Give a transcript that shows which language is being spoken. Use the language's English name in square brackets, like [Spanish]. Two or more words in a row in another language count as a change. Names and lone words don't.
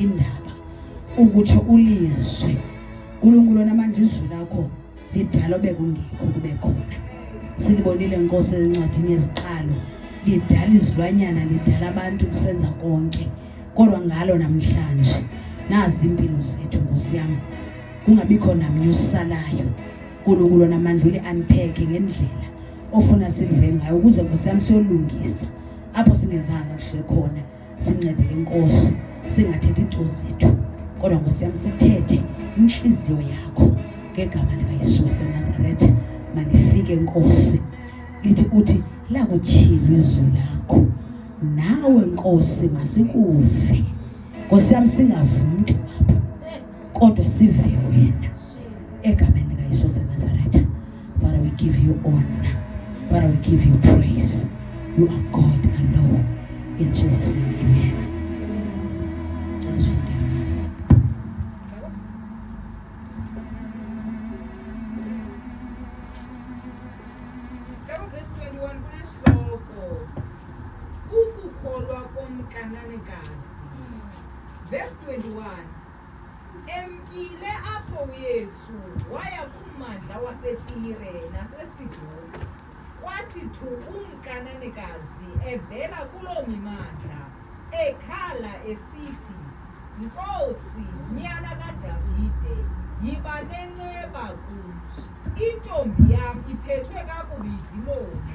[Zulu] indaba ukuthi ulizwe uNkulunkulu namandla izwi lakho lidala bekungekho kube khona silibonile inkosi encwadini yeziqalo lidala izilwanyana lidala abantu kusenza konke kodwa ngalo namhlanje nazi impilo zethu Nkosi yami kungabikho namnye usalayo uNkulunkulu namandla uli-unpack [Xhosa] ngendlela ofuna sive ngayo ukuze Nkosi yami siyolungisa apho singenzanga kahle khona sincede lenkosi singathethi into zethu kodwa Nkosi yami sithethe inhliziyo yakho ngegama likaYesu waseNazaretha manifike Nkosi lithi uthi la kutyhilwe izwi lakho nawe Nkosi masikuve Nkosi yami singavi umuntu apha kodwa sive wena egameni likaYesu waseNazaretha. [English] Father, we give you honor. Father, we give you praise. You are God alone. In Jesus' name, amen. Let's forgive. [Xhosa] Verse 21 kunehloko ukukholwa komkananekazi. Verse 21 emkile apho uYesu waya kumandla waseTire naseSidoni kwathi thu umkananekazi evela kuloo mimandla ekhala esithi Nkosi nyana kaDavide yiba nenceba kum intombi yami iphethwe kakubi yidimoni.